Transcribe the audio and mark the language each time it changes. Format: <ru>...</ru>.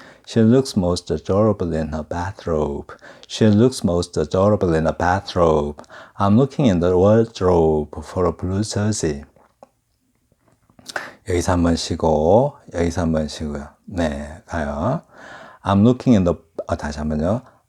<en>She looks most adorable in her bathrobe. She looks most adorable in her bathrobe. I'm looking in the wardrobe for a blue jersey.</en> <ko>여기서 한번 쉬고, 여기서 한번 쉬고요. 네, 가요.</ko> <en>I'm looking in the,</en> <ko>다시 한번요.</ko>